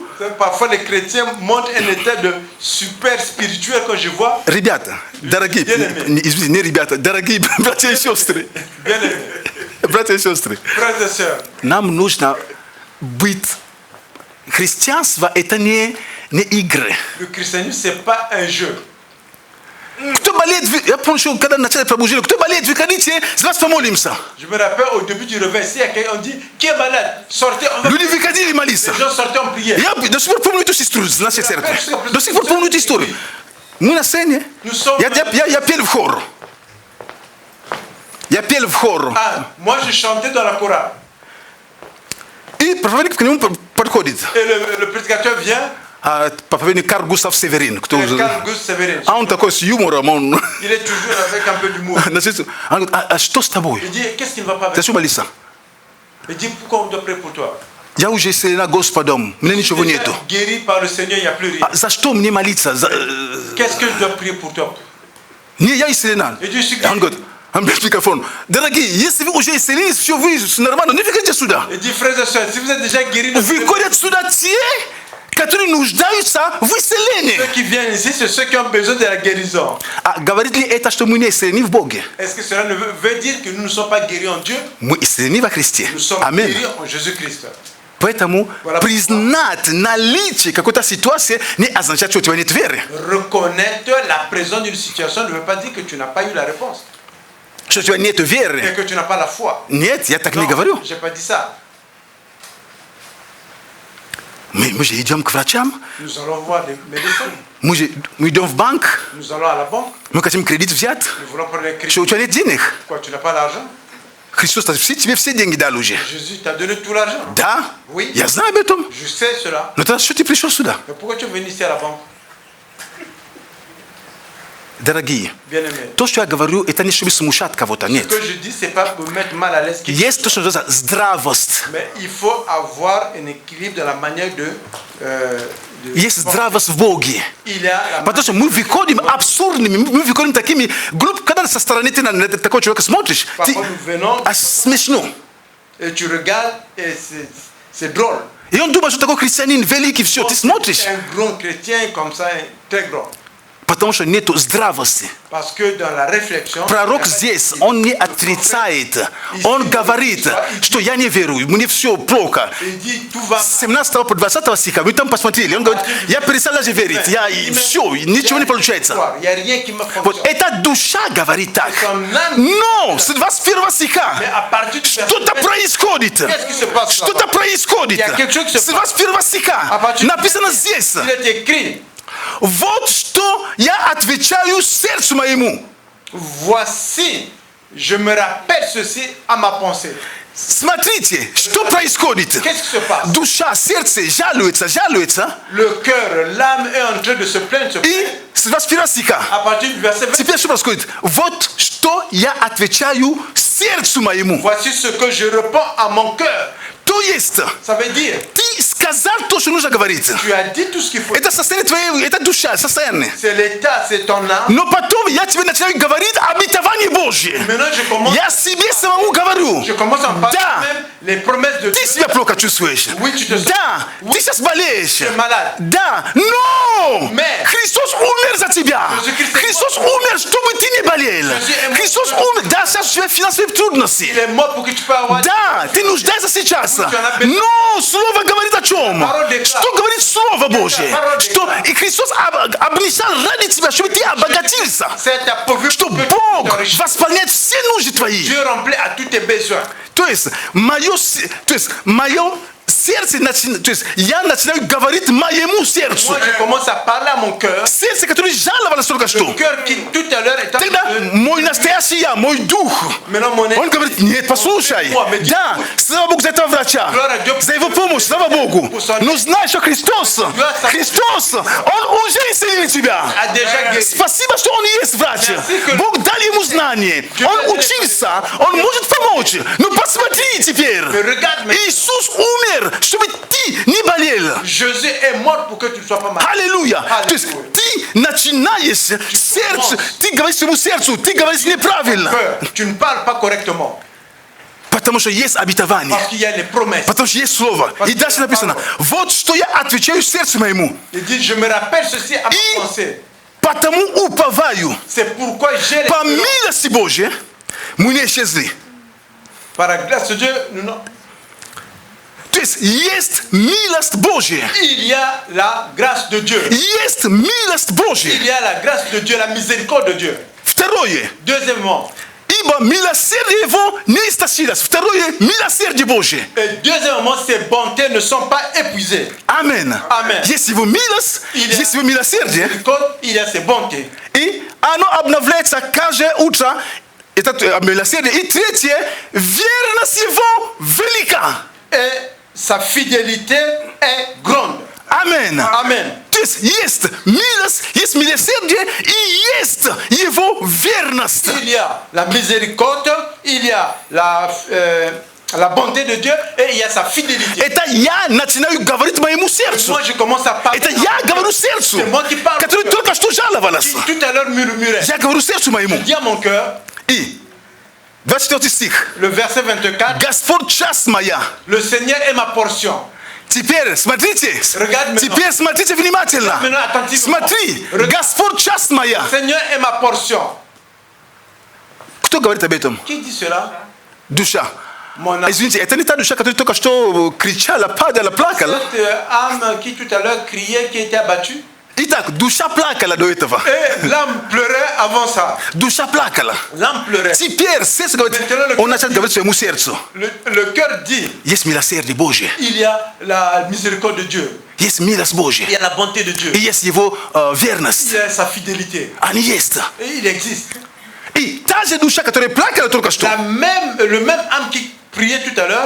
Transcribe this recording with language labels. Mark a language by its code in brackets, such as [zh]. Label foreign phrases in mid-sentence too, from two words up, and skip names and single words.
[fr] Parfois les chrétiens montrent un état de super spirituel quand je vois. [ru] ребята, дорогие, извините, не ребята, дорогие братья и сестры, [fr] Bien aimé. [ru] братья и сестры, [fr] Frères et sœurs, [ru] нам нужно быть... Христианство – это не игры. [fr] le christianisme c'est pas un jeu. [ru] Кто болеет, я помню, что когда начали пробуждение, кто болеет, выходите, за вас помолимся. [fr] Je me rappelle au début du réveil, s'il y a quelqu'un, on dit qui est malade, sortez, on va. [ru] Люди выходили молиться. [fr] Les gens sortaient en prière. [ru] Я до сих пор помню эту историю с нашей церкви. До сих пор помню эту историю. Мы на сцене. Я пел в хор. Я пел в хор. [fr] Ah, moi je chantais dans la chorale. [ru] И проповедник к нему подходит. [fr] Et le prédicateur vient. [ru] Проповедник Карл Густав Северин. Karl Gustaf Severin. А он такой с юмором. Он... [fr] Il est toujours avec un peu d'humour. [ru] Он говорит, а что с тобой? [fr] Il dit qu'est-ce qui ne va pas avec [ru] Зачем [fr] toi? [ru] молиться? [fr] Il dit pourquoi on doit prier pour toi? [ru] Я уже исцелена Господом. Мне ничего нету. [fr] Guéri par le Seigneur, il n'y a plus rien. [ru] За что мне молиться? [fr] Qu'est-ce que je dois prier pour toi? [ru] Не, я исцелена. Он говорит, он берет микрофон. Дорогие, если вы уже исцелились, все, вы нормально, не выходите сюда. [fr] Il dit frères et sœurs, si vous êtes déjà guéris, [ru] Выходят сюда те, которые нуждаются в исцелении. [fr] ceux qui viennent ici, c'est ceux qui ont besoin de la guérison. [ru] А говорит ли это, что мы не исцелены в Боге? [fr] Est-ce que cela veut dire que nous ne sommes pas guéris en Dieu? [ru] Мы исцелены во Христе. [fr] Nous sommes [ru] Аминь. [fr] guéris en Jésus-Christ. [ru] Поэтому признать наличие какой-то ситуации не означает, что у тебя нет веры. [fr] Reconnaître la présence d'une situation ne veut pas dire que tu n'as pas eu la réponse. [ru] Что у тебя нет [fr] Et [ru] веры. [fr] que tu n'as pas la foi. [ru] Нет, я так [fr] Non, [ru] не говорю. [fr] j'ai pas dit ça. [ru] Мы же идем к врачам, [fr] Nous allons voir des médecins. [ru] мы идем в банк, [fr] Nous allons à la banque. [ru] мы хотим кредит взять. [fr] Nous voulons prendre les crédits. [ru] Что у тебя нет денег. [fr] Quoi, tu n'as pas l'argent? [ru] Христос тебе все деньги дал уже. [fr] Jésus t'a donné tout l'argent. [ru] Да? [fr] Oui. [ru] Я знаю об этом. [fr] Je sais cela. [ru] Но тогда что ты пришел сюда? [fr] Mais pourquoi tu es venu ici à la banque? [ru] Дорогие, [fr] Bien-aimés. [ru] то, что я говорю, это не чтобы смущать кого-то, [fr] Ce [ru] нет. [fr] que je dis, c'est pas pour mettre mal à l'aise. [ru] Есть то, что называется здравость. [fr] Mais il faut avoir un équilibre dans la manière de [ru] Есть здравость в Боге. [fr] il y a la [ru] Потому что мы выходим абсурдными, мы выходим такими глупыми. Когда со стороны ты на такого человека смотришь, ты смешно. [fr] et tu regardes et c'est drôle. [ru] И он думает, что такой христианин великий, все, ты смотришь. [fr] Un grand chrétien comme ça, très grand. [ru] Потому что нету здравости. [fr] Parce que dans la réflexion, [ru] Пророк здесь, он не отрицает. Он говорит, что я не верую, мне все плохо. [fr] il dit tout va. [ru] С 17 по 20 стиха, вы там посмотрели, он говорит, я перестал даже верить, все, ничего не получается. [fr] Il n'y a rien qui me [ru] Вот [fr] fonctionne. [ru] эта душа говорит так. Но с 21 стиха [fr] Mais à partir du [ru] что-то происходит. [fr] Qu'est-ce qui se passe [ru] Что-то [fr] là-bas? [ru] происходит. [fr] Il y a quelque chose qui se [ru] С 21 стиха написано здесь. [fr] Il est écrit, [ru] Вот что я отвечаю сердцу моему. [fr] voici, je me rappelle ceci à ma pensée. [ru] Смотрите, что происходит. [fr] Qu'est-ce qui se passe? [ru] Душа, сердце жалуется. [fr] Le cœur, l'âme est en train de se plaindre. [ru] И с 21 стиха. [fr] À partir du verset 20, [ru] Теперь что происходит? Вот что я отвечаю сердцу моему. [fr] voici ce que je réponds à mon cœur. [ru] То есть, [fr] Ça veut dire, [ru] ты сказал то, что нужно говорить. [fr] tu as dit tout ce qu'il faut. [ru] Это состояние твоей, это душа, состояние. [fr] C'est l'état, c'est ton âme. [ru] Но потом я тебе начинаю говорить обетование Божье. [fr] Maintenant, je commence, [ru] Я себе самому говорю. [fr] je commence à parler [ru] Да, [fr] même les promesses de [ru] ты [fr] Dieu. [ru] себя плохо чувствуешь. [fr] Oui, tu te sens. [ru] Да, ты сейчас болеешь. [fr] Tu es malade. [ru] Да, но [fr] Mais [ru] Христос умер за тебя. [fr] Jésus-Christ [ru] Христос умер, чтобы ты не болел. [fr] Jésus est mort. [ru] Христос умер. Да, сейчас у тебя финансовые трудности. [fr] il est mort pour que tu puisses avoir. [ru] Да, ты нуждаешься сейчас. [fr] Oui, tu en as besoin. [ru] Но Слово говорит о чем? [fr] Parole déclare. [ru] Что говорит Слово Божье? [fr] Parole [ru] Что [fr] déclare. [ru] и Христос обнищал ради тебя, чтобы ты обогатился. [fr] C'est ta pourvu [ru] Что [fr] pour que [ru] Бог [fr] tu t'enrichis. [ru] восполняет все нужды твои. [fr] Dieu remplit à tous tes besoins. [ru] То есть, мое сердце, то есть я начинаю говорить моему сердцу. [fr] Moi, je commence à parler à mon cœur. [ru] Сердце, которое жаловалось только что. [fr] Le cœur qui tout à l'heure était [ru] Тогда мой настоящий я, мой дух, [fr] Maintenant, mon [ru] он говорит, нет, послушай, да, слава Богу за этого врача, за его помощь, слава Богу. Но знай, что Христос, он уже исцелил тебя. [fr] a déjà guéri. [ru] Спасибо, что он есть врач. Бог дал ему знания. Он учился, он может помочь. Но посмотри теперь. Иисус умер, чтобы ты не болел. [fr] Jésus est mort pour que tu ne sois pas malade. [ru] Аллилуйя. То есть ты начинаешь сердце, ты говоришь своему сердцу, ты говоришь неправильно. [fr] Tu ne parles pas correctement. [ru] Потому что есть обетование. [fr] Parce qu'il y a les promesses. [ru] Потому что есть слово. И дальше написано, вот что я отвечаю сердцу моему. [fr] Il dit, je me rappelle ceci à ma pensée. [ru] Потому уповаю. [fr] C'est pourquoi j'ai [ru] По милости Божьей мы не исчезли. [fr] Par la grâce de Dieu, nous non. [ru] То есть милость Божья. [fr] Il y a la grâce de Dieu. [ru] Есть милость Божья. [fr] Il y a la grâce de Dieu, la miséricorde de Dieu. [ru] Второе. [fr] Deuxièmement. [ru] Ибо милосердие его не истощилось. Второе, милосердие Божье. [fr] Et deuxièmement, ses bontés ne sont pas épuisées. [ru] Амен. [fr] Amen. [ru] Есть его милость, есть его милосердие. [fr] Il y a ses bontés. [ru] И оно обновляется каждое утро. Это милосердие. И третье, верность его велика. [fr] Et sa fidélité est grande. [ru] Амен. [fr] Amen. [ru] То есть милость, есть милосердие и есть его верность. [fr] Il y a la miséricorde, il y a la bonté de Dieu et il y a sa fidélité. [ru] Это я начинаю говорить моему сердцу. [fr] Moi, je commence à parler. [ru] Это я говорю сердцу, [fr] C'est moi qui parle. [ru] который только что жаловалась. [fr] Qui tout à l'heure murmurait. [ru] Я говорю сердцу моему. [fr] Dis à mon cœur. [ru] И 24 стих. [fr] Le verset 24. [ru] Господь часть моя. [fr] Le Seigneur est ma portion. [ru] Теперь смотрите. [fr] Regarde maintenant. [ru] Теперь смотрите внимательно. [fr] Maintenant, attentivement. [ru] Смотри. Господь часть моя. [fr] Le Seigneur est ma portion. [ru] Кто говорит об этом? [fr] Qui dit cela? [ru] Душа. [fr] Mon âme. [ru] Извините, это не та душа, которая только что кричала, падала, плакала. [fr] Cette âme qui tout à l'heure criait, qui était abattue. [ru] Итак, душа плакала до этого. Et l'âme pleurait avant ça. Душа плакала. [fr] L'âme pleurait. [ru] Теперь сердце говорит, он начал говорить своему сердцу. [fr] Le cœur dit, [ru] Есть милосердие Божье. [fr] il y a la miséricorde de Dieu. [ru] Есть милость Божья. [fr] Il y a la bonté de Dieu. [ru] И есть его верность. [fr] Il y a sa fidélité. [ru] Они есть. [fr] Et il existe. [ru] И та же душа, которая плакала только что, [fr] le même âme qui priait tout à l'heure,